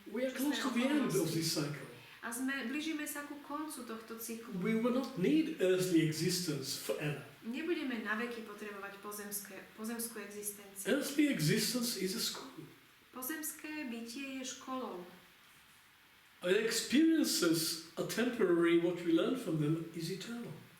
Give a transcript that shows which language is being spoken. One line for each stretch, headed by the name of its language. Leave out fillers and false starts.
English: We are close to the end of this cycle.
Slovak: A blížime sa ku koncu tohto cyklu.
English: We will not need earthly existence forever.
Slovak: Nebudeme na veky potrebovať pozemskú existenciu.
English: Earthly existence is a school.
Slovak: Pozemské bytie je školou.
English: Our experiences are temporary, what we learn from them is eternal.